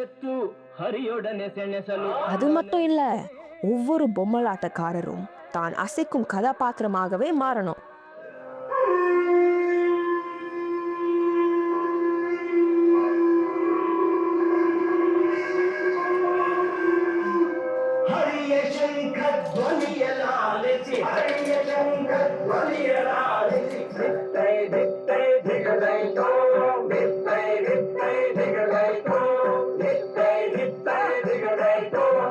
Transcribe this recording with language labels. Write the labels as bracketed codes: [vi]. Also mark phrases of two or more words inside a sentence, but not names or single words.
[kn] ಹರಿಯೊಡನೆ ಸೆಣಸಲು. [ta] அது மட்டும் இல்ல, ஒவ்வொரு பொம்மலாட்டக்காரரும் தான் அசைக்கும் கதாபாத்திரமாகவே மாறணும். [kn] ಹರಿಯ ಶಂಖ ಧ್ವನಿಯಲಾಲಿಸಿ, ಹರಿಯ ಶಂಖ ಧ್ವನಿಯಲಾಲಿಸಿ, ದಿತ್ತೈ ದಿತ್ತೈ ದಿಗದೈತೋ, ದಿತ್ತೈ ದಿತ್ತೈ ದಿಗದೈತೋ, ದಿತ್ತೈ ದಿತ್ತೈ ದಿಗದೈತೋ.